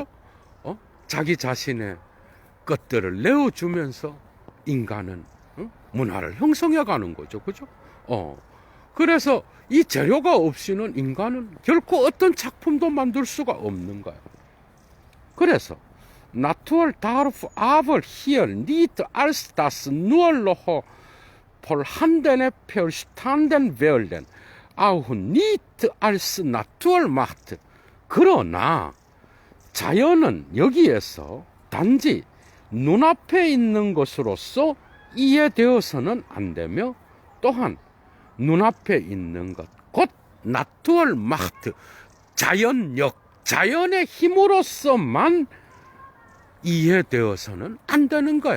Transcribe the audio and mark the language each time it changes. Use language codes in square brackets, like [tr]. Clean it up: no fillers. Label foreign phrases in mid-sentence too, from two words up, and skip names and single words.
[ko] 자기 자신의 것들을 내어주면서 인간은 문화를 형성해 가는 거죠. 그죠? 그래서 이 재료가 없이는 인간은 결코 어떤 작품도 만들 수가 없는 거예요. [de] 그래서 Natur darf aber hier nicht als das nur noch vorhandene verstanden werden, auch nicht als Naturmacht. [ko] 그러나 자연은 여기에서 단지 눈앞에 있는 것으로서 이해되어서는 안 되며, 또한 눈앞에 있는 것, 곧 Naturmacht, 자연력, 자연의 힘으로서만 이해되어서는 안 되는 거야.